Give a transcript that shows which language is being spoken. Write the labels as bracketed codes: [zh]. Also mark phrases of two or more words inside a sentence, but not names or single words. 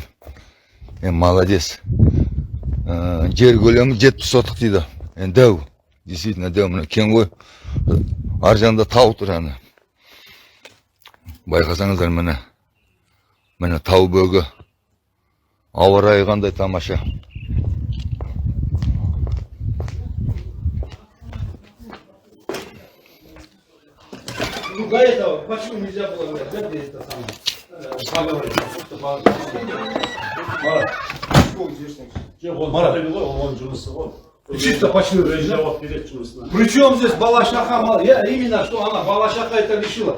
[kk] Молодец. Жер көлемі 70 сотық дейді. Енді дәу. Действительно дәу, мына кен ғой. Аржанда тау тұр ана. Байқасаңыздар міне. Міне тау бөгі. Ауа райы қандай тамаша. [ru] Ну, до этого, почему нельзя было говорить, да, где это самое, поговорить, чисто почему Причем здесь Балашаха, я именно что она, Балашаха это решила.